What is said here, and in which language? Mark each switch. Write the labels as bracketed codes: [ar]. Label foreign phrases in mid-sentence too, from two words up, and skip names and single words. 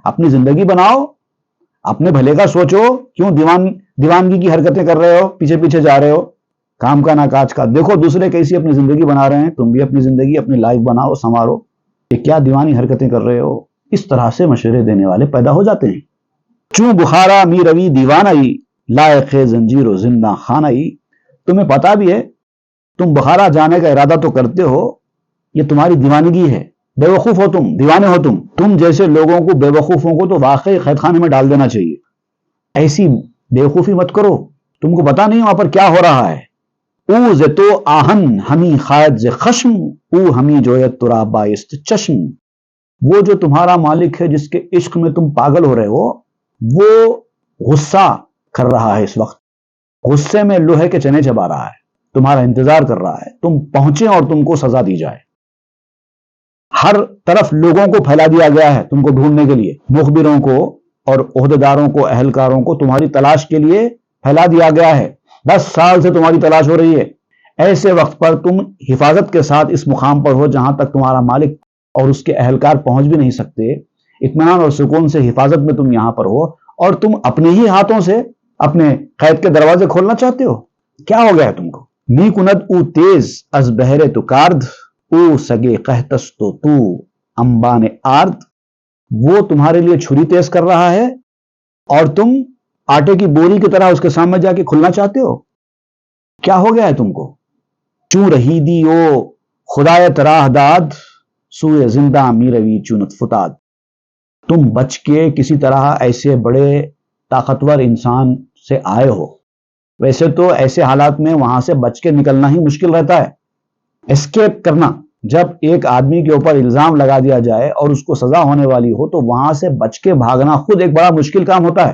[ur] اپنی زندگی بناؤ، اپنے بھلے کا سوچو، کیوں دیوانگی کی حرکتیں کر رہے ہو، پیچھے پیچھے جا رہے ہو، کام کا نہ کاج کا، دیکھو دوسرے کیسی اپنی زندگی بنا رہے ہیں، تم بھی اپنی زندگی اپنی لائف بناؤ، سنوارو، یہ کیا دیوانی حرکتیں کر رہے ہو؟ اس طرح سے مشورے دینے والے پیدا ہو جاتے ہیں۔ [fa] چوں بخارا می روی دیوانائی، لائق زنجیر و زندہ خانائی۔ [ur] تمہیں پتا بھی ہے تم بخارا جانے کا ارادہ تو کرتے ہو، یہ تمہاری دیوانگی ہے، بے وقوف ہو تم، دیوانے ہو تم جیسے لوگوں کو، بے وقوفوں کو تو واقعی قید خانے میں ڈال دینا چاہیے۔ ایسی بے وقوفی مت کرو، تم کو پتا نہیں وہاں پر کیا ہو رہا ہے۔ [fa] او ز تو آہن ہمی خائد ز خشم، او ہمی جویت ترا بائست چشم۔ [ur] وہ جو تمہارا مالک ہے جس کے عشق میں تم پاگل ہو رہے ہو، وہ غصہ کر رہا ہے، اس وقت غصے میں لوہے کے چنے چبا رہا ہے، تمہارا انتظار کر رہا ہے تم پہنچے اور تم کو سزا دی جائے۔ ہر طرف لوگوں کو پھیلا دیا گیا ہے تم کو ڈھونڈنے کے لیے، مخبروں کو اور عہدیداروں کو، اہلکاروں کو تمہاری تلاش کے لیے پھیلا دیا گیا ہے، 10 سال سے تمہاری تلاش ہو رہی ہے۔ ایسے وقت پر تم حفاظت کے ساتھ اس مقام پر ہو جہاں تک تمہارا مالک اور اس کے اہلکار پہنچ بھی نہیں سکتے، اطمینان اور سکون سے حفاظت میں تم یہاں پر ہو، اور تم اپنے ہی ہاتھوں سے اپنے قید کے دروازے کھولنا چاہتے ہو؟ کیا ہو گیا ہے تم کو؟ [fa] می کند او تیز از بہرے تو کارد، او سگے قحطس تو انبان آرد۔ [ur] وہ تمہارے لیے چھری تیز کر رہا ہے اور تم آٹے کی بوری کی طرح اس کے سامنے جا کے کھلنا چاہتے ہو؟ کیا ہو گیا ہے تم کو؟ [fa] چوں رہی دی او خدایت راہ داد، سوئے زندہ می روی چونت فتاد۔ [ur] تم بچ کے کسی طرح ایسے بڑے طاقتور انسان سے آئے ہو ویسے تو ایسے حالات میں وہاں سے بچ کے نکلنا ہی مشکل رہتا ہے، اسکیپ کرنا۔ جب ایک آدمی کے اوپر الزام لگا دیا جائے اور اس کو سزا ہونے والی ہو تو وہاں سے بچ کے بھاگنا خود ایک بڑا مشکل کام ہوتا ہے۔